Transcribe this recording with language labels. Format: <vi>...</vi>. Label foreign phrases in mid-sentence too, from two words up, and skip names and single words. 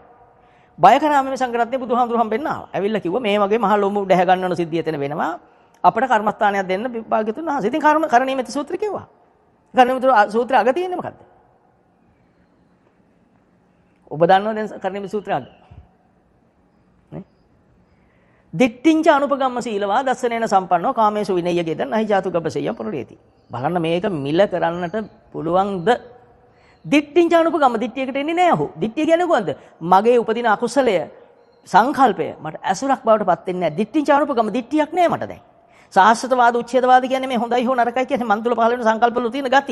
<si>බය කරාම මේ සංඝරත්නයේ බුදුහාමුදුරු හම්බෙන්න ආවා. ඇවිල්ලා කිව්වා මේ වගේ මහ ලොමු දැහ ගන්නවන සිද්ධිය එතන වෙනවා. අපිට කර්මස්ථානයක් දෙන්න භාග්‍යතුන් වහන්සේ. ඉතින් කරණීයමෙති සූත්‍රය කිව්වා. කරණීයමෙති සූත්‍රය අග තියෙන්නේ මොකද්ද? ඔබ දන්නවද දැන් කරණීයමෙති සූත්‍රය අග? නේ?</si> <pi>දිට්ඨිංච අනුපගම්ම සීලවා දස්සනේන සම්පන්නෝ කාමේසු විනය්‍ය ගේදන් අහි ජාතු ගබ්බසෙය්‍යම් පුරේති.</pi> <si>බලන්න මේක මිල කරන්නට පුළුවන්ද?</si> <pi>දිට්ඨිංච අනුපගම්ම</pi> <si>දිට්ඨියකට එන්නේ නැහැ ඔහු. දිට්ඨිය කියන්නේ කොහොමද? මගේ උපදින අකුසලය සංකල්පය මට ඇසුරක් බවට පත් වෙන්නේ නැහැ.</si> <pi>දිට්ඨිංච අනුපගම්ම</pi> <si>දිට්ඨියක් නැහැ මට දැන්. සාස්ත්‍රවාද උච්ඡේදවාද කියන්නේ මේ හොඳයි හෝ නරකයි කියන්නේ මන් තුල පහළ වෙන සංකල්පවල තියෙන ගති.</si>